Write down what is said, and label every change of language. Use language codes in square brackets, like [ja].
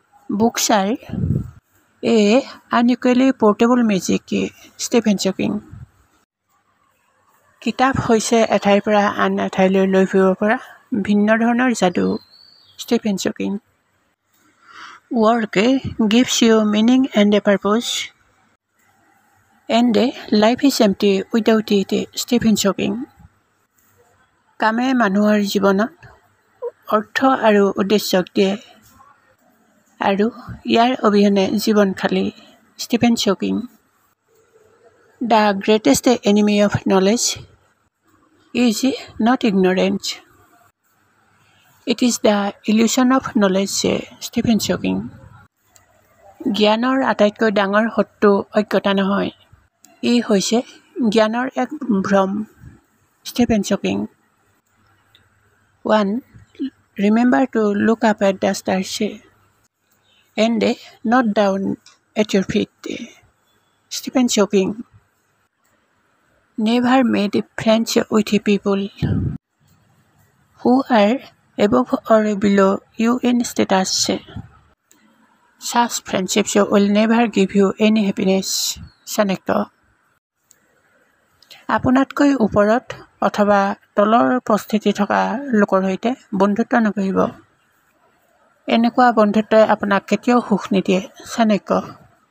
[en] Books are a unequally portable magic. Stephen Hawking. [as] কিতাপ হৈছে এঠাইৰ পৰা আন এঠাইলৈ লৈ ফুৰিব পৰা ভিন্ন ধৰণৰ যাদু। Stephen Hawking. [en] Work gives you meaning and a purpose, and life is empty without it. [as] Stephen Hawking. কামে মানুহৰ জীৱনত অৰ্থ আৰু উদ্দেশ্য দিয়ে আৰু ইয়াৰ অবিহনে জীৱন খালী। Stephen Hawking. [en] The greatest enemy of knowledge is not ignorance. It is the illusion of knowledge. [as] Stephen Hawking. জ্ঞানৰ আটাইতকৈ ডাঙৰ শত্ৰু অজ্ঞতা নহয়, ই হৈছে জ্ঞানৰ এক ভ্ৰম। Stephen Hawking. 1. [en] Remember to look up at the stars and not down at your feet. Stephen Hawking. Never made friends with people who are above or below you in status. Such friendships will never give you any happiness. Seneca. [as] আপোনাতকৈ ওপৰত অথবা তলৰ পৰিস্থিতি থকা লোকৰ সৈতে বন্ধুত্ব নকৰিব। এনেকুৱা বন্ধুত্বই আপোনাক কেতিয়াও সুখ নিদিয়ে। সেনেকা